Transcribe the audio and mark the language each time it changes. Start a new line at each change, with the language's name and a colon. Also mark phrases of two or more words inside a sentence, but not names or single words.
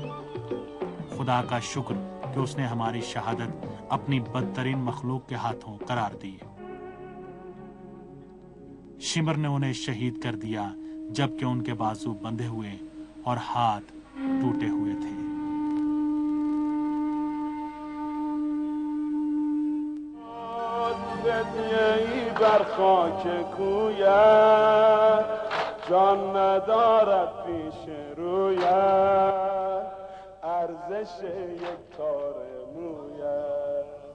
Urdu: خدا کا شکر کہ اس نے ہماری شہادت اپنی بدترین مخلوق کے ہاتھوں قرار دی۔ شمر نے انہیں شہید کر دیا جبکہ ان کے بازو بندھے ہوئے اور ہاتھ ٹوٹے ہوئے تھے۔
Persian: بر خاک کویت جان ندارد پیش رویت ارزش یک تار مویت